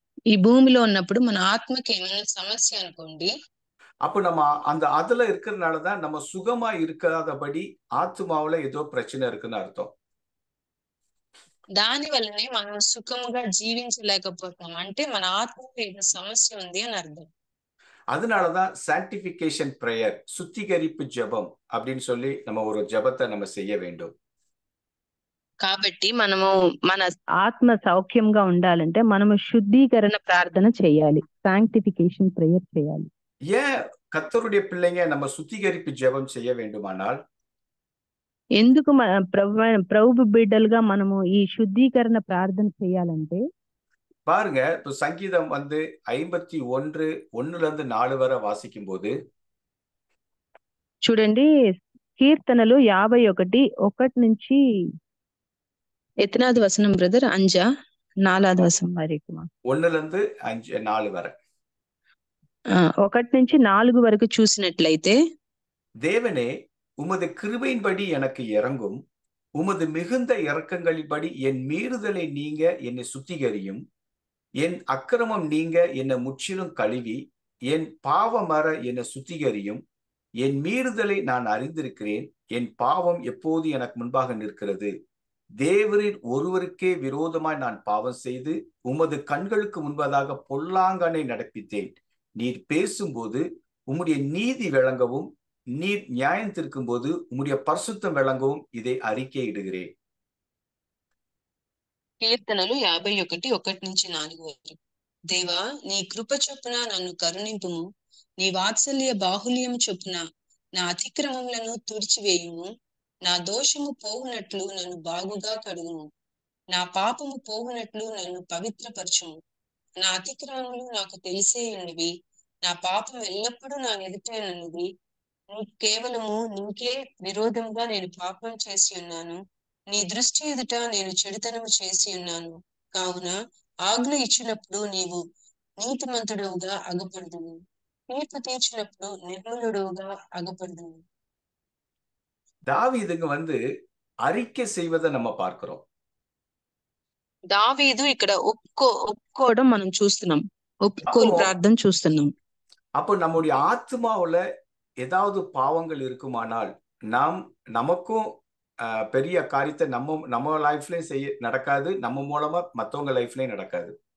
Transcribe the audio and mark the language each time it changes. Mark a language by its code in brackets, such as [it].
[te] ఈ భూమిలో ఉన్నప్పుడు మన ఆత్మకి ఏమైనా సమస్య అనుకోండి, [ta] அப்ப நம்ம அதுல இருக்கிறதுனாலதான் நம்ம சுகமா இருக்காதபடி ஆத்மாவுல ஏதோ பிரச்சனை இருக்குன்னு அர்த்தம். [te] దాని వల్లనే మనం సుఖముగా జీవించలేకపోతాం. అంటే మన ఆత్మలో ఏదో సమస్య ఉంది అని అర్థం. [ta] அதனாலதான் சான்டிபிகேஷன் பிரேயர், சுத்திகரிப்பு ஜெபம் அப்படின்னு சொல்லி நம்ம ஒரு ஜெபத்தை நம்ம செய்ய வேண்டும். [te] కాబట్టి మనము మన ఆత్మ సౌఖ్యంగా ఉండాలంటే మనము శుద్ధీకరణ ప్రార్థన చేయాలి, సాంక్టిఫికేషన్ ప్రేయర్ చేయాలి. [ta] ஏன் கர்த்தருடைய பிள்ளைங்க நம்ம சுத்திகரிப்பு ஜெபம் செய்ய வேண்டுமானால், [te] ఎందుకు ప్రభు బిడ్డలుగా మనము ఈ శుద్ధీకరణ ప్రార్థన చేయాలంటే, [ta] பாருங்க இப்போ சங்கீதம் வந்து 51:1-4 வரை வாசிக்கும் போது, [te] చూడండి కీర్తనలు 51:1 నుంచి ఎత్నాది వసనం బ్రదర్ అంజా 4వ వసనం వరకు [ta] 1-5-4 வரை [te] 1 నుంచి 4 వరకు చూసినట్లయితే, [ta] தேவனே உமது கிருபையின்படி எனக்கு இறங்கும், உமது மிகுந்த இரக்கங்களின்படி என் மீறுதலை நீங்க என்னை சுத்திகரியும், என் அக்கிரமம் நீங்க என்னை முற்றிலும் கழுவி, என் பாவமற என்னை சுத்திகரியும், என் மீறுதலை நான் அறிந்திருக்கிறேன், என் பாவம் எப்போது எனக்கு முன்பாக நிற்கிறது. தேவரின் ஒருவருக்கே விரோதமாய் நான் பாவம் செய்து உமது கண்களுக்கு முன்பதாக பொல்லாங்கனை நடப்பித்தேன். நீர் பேசும்போது உம்முடைய நீதி விளங்கவும், நீர் நியாயம் தீர்க்கும் போது உம்முடைய பரிசுத்தம் விளங்கவும் இதை அறிக்கையிடுகிறேன். [te] కీర్తనలు 51:1-4 వరకు. దేవా, నీ కృప చొప్పున నన్ను కరుణింపుము, నీ వాత్సల్య బాహుల్యం చొప్పున నా అతిక్రమములను తుడిచివేయుము, నా దోషము పోవునట్లు నన్ను బాగుగా కడుగుము, నా పాపము పోవునట్లు నన్ను పవిత్రపరచుము. నా అతిక్రమములు నాకు తెలిసే ఉన్నవి, నా పాపం ఎల్లప్పుడూ నా ఎదుటనున్నది. నీకు కేవలము నీకే విరోధంగా నేను పాపం చేసి ఉన్నాను, నీ దృష్టి ఎదుట నేను చెడుతనము చేసి ఉన్నాను. కావున ఆజ్ఞ ఇచ్చినప్పుడు నీవు నీతిమంతుడుగా అగపడుదువు, తీర్పు తీర్చినప్పుడు నిర్మలుడుగా అగపడుదువు. [ta] தாவீதுங்க வந்து அறிக்கை செய்வதை நம்ம பார்க்கிறோம். [te] దావీదు ఇక్కడ ఒప్పుకోవడం మనం చూస్తున్నాం, ఒప్పుకోలు ప్రార్థన చూస్తున్నాం. [ta] அப்போ நம்முடைய ஆத்மாவுல ஏதாவது பாவங்கள் இருக்குமானால் நமக்கும் பெரிய காரியத்தை நம்ம லைஃப்லயும் நடக்காது, நம்ம மூலமா மத்தவங்க லைஃப்லயும் நடக்காது.